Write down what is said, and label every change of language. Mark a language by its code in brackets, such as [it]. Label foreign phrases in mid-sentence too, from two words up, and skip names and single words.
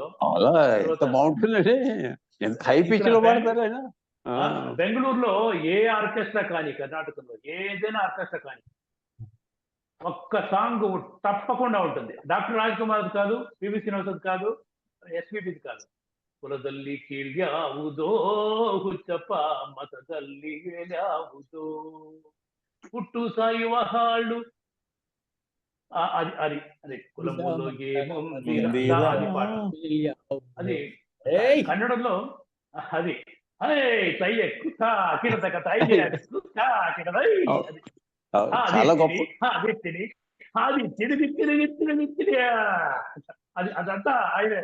[te] అలా ఎంత బాగుంటుందండి, ఎంత [en] high pitch [te] లో పాడతారు ఆయన. బెంగళూరులో ఏ ఆర్కెస్ట్రా కానీ, కర్ణాటకలో ఏదైనా ఆర్కెస్ట్రా కానీ ఒక్క సాంగ్ తప్పకుండా ఉంటుంది. డాక్టర్ రాజ్ కుమార్ కాదు, పివి శ్రీనివాస్ కాదు, ఎస్పీబిది కాదు. [kn] కులದಲ್ಲಿ ಕೀಳ್ಯಾವುದೋ ಹುಚ್ಚಪ್ಪ ಮತದಲ್ಲಿ ಯಾವುದೋ ಹುಟ್ಟು ಸಾಯುವ ಹಾಳು. [te] అది అది అది కులములో ఏముంది అది పాట. అది కన్నడంలో అది అదంతా ఆయనే.